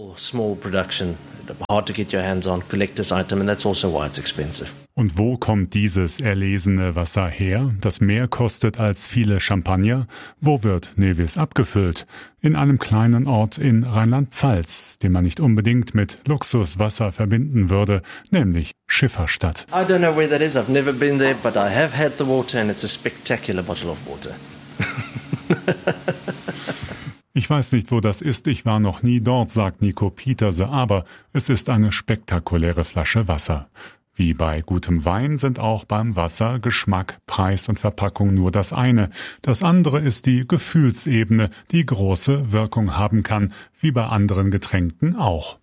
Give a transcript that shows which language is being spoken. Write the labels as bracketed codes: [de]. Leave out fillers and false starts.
[de] Und wo kommt dieses erlesene Wasser her, das mehr kostet als viele Champagner? Wo wird Nevis abgefüllt? In einem kleinen Ort in Rheinland-Pfalz, den man nicht unbedingt mit Luxuswasser verbinden würde, nämlich Schifferstadt. [en] I don't know where that is. I've never been there, but I have had the water and it's a spectacular bottle of water. [de] Ich weiß nicht, wo das ist. Ich war noch nie dort, sagt Nico Pieterse, aber es ist eine spektakuläre Flasche Wasser. Wie bei gutem Wein sind auch beim Wasser Geschmack, Preis und Verpackung nur das eine. Das andere ist die Gefühlsebene, die große Wirkung haben kann, wie bei anderen Getränken auch.